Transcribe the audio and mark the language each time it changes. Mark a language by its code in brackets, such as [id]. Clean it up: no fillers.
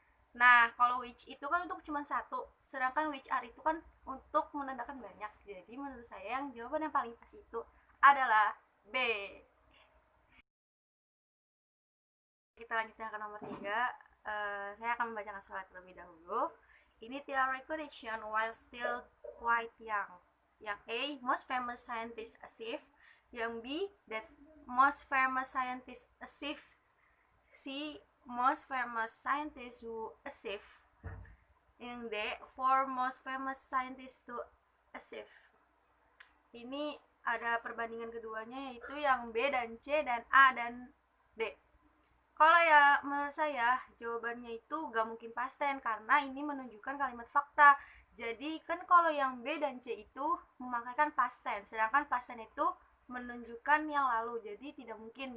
[id] Nah, kalau which itu kan untuk cuma satu, sedangkan which are itu kan untuk menandakan banyak. Jadi menurut saya yang jawaban yang paling pas itu adalah B. Kita lanjutkan ke nomor 3. Saya akan membacakan soal terlebih dahulu. [en] Initial recognition while still quite young. [id] Yang A, [en] most famous scientist achieved. [id] Yang B, [en] that most famous scientist achieved. C, most famous scientist who achieved. [id] Yang D, [en] for most famous scientist to achieve. [id] Ini ada perbandingan keduanya, yaitu yang B dan C dan A dan D. Kalau ya menurut saya jawabannya itu gak mungkin pasten, karena ini menunjukkan kalimat fakta. Jadi kan kalau yang B dan C itu memakaikan pasten, sedangkan pasten itu menunjukkan yang lalu, jadi tidak mungkin.